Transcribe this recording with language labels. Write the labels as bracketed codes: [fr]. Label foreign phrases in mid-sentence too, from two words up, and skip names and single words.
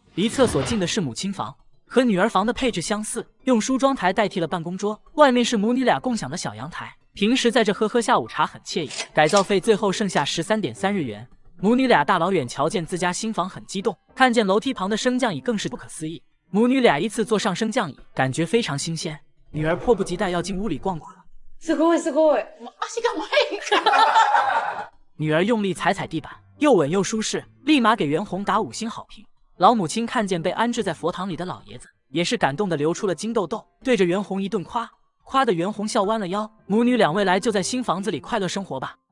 [zh] 离厕所近的是母亲房，和女儿房的配置相似，用梳妆台代替了办公桌，外面是母女俩共享的小阳台，平时在这喝下午茶很惬意。改造费最后剩下13.3日元。母女俩大老远瞧见自家新房很激动，看见楼梯旁的升降椅更是不可思议。母女俩依次坐上升降椅，感觉非常新鲜。女儿迫不及待要进屋里逛逛了。 [ja] すごいすごい。足が前に来る。 [zh] 女儿用力踩踩地板，又稳又舒适，立马给袁弘打5星好评。老母亲看见被安置在佛堂里的老爷子，也是感动的流出了金豆豆，对着袁弘一顿夸，夸得袁弘笑弯了腰。母女俩未来就在新房子里快乐生活吧。